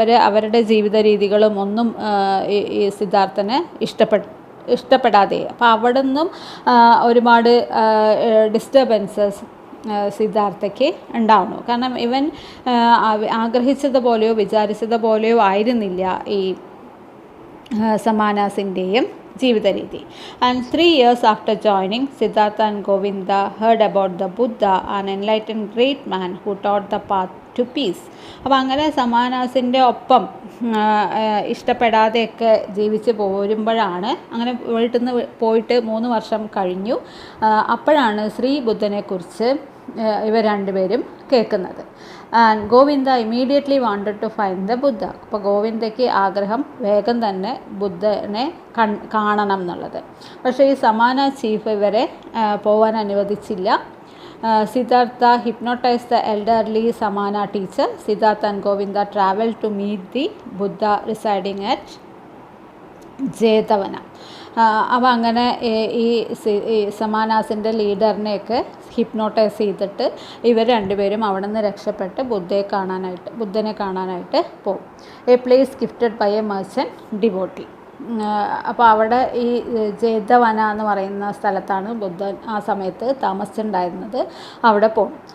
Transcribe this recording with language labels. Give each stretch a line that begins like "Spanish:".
Malayalam: അവരുടെ ജീവിത രീതികളും ഒന്നും ഈ സിദ്ധാർത്ഥന് ഇഷ്ടപ്പെടാതെ. അപ്പോൾ അവിടെ നിന്നും ഒരുപാട് ഡിസ്റ്റർബൻസസ് സിദ്ധാർത്ഥയ്ക്ക് ഉണ്ടാവുന്നു. കാരണം ഇവൻ ആഗ്രഹിച്ചതുപോലെയോ വിചാരിച്ചതുപോലെയോ ആയിരുന്നില്ല ഈ സമാനാസിൻ്റെയും ജീവിത രീതി.
English: And 3 years after joining, Siddhartha and Govinda heard about the Buddha, an enlightened great man who taught the path to peace.
Malayalam: അപ്പോൾ അങ്ങനെ സമാനാസിൻ്റെ ഒപ്പം ഇഷ്ടപ്പെടാതെയൊക്കെ ജീവിച്ച് പോരുമ്പോഴാണ്, അങ്ങനെ വീട്ടിൽ നിന്ന് പോയിട്ട് 3 വർഷം കഴിഞ്ഞു, അപ്പോഴാണ് ശ്രീ ബുദ്ധനെക്കുറിച്ച് ഇവർ രണ്ടുപേരും കേൾക്കുന്നത്.
English: And Govinda immediately wanted to find the Buddha.
Malayalam: അപ്പോൾ ഗോവിന്ദയ്ക്ക് ആഗ്രഹം വേഗം തന്നെ ബുദ്ധനെ കാണണം എന്നുള്ളത്. പക്ഷേ ഈ സമാന ചീഫ് ഇവരെ പോകാൻ അനുവദിച്ചില്ല.
English: Siddhartha hypnotized the elderly Samana teacher. Siddhartha and Govinda traveled to meet the Buddha residing at Jetavana.
Malayalam: അപ്പോൾ അങ്ങനെ ഈ സമാനാസിൻ്റെ ലീഡറിനെയൊക്കെ ഹിപ്നോട്ടൈസ് ചെയ്തിട്ട് ഇവർ രണ്ടുപേരും അവിടെ നിന്ന് രക്ഷപ്പെട്ട് ബുദ്ധനെ കാണാനായിട്ട് പോകും.
English: A place gifted by a merchant devotee.
Malayalam: അപ്പോൾ അവിടെ ഈ ജേതവന എന്ന് പറയുന്ന സ്ഥലത്താണ് ബുദ്ധൻ ആ സമയത്ത് താമസിച്ചിട്ടുണ്ടായിരുന്നത്. അവിടെ പോകും.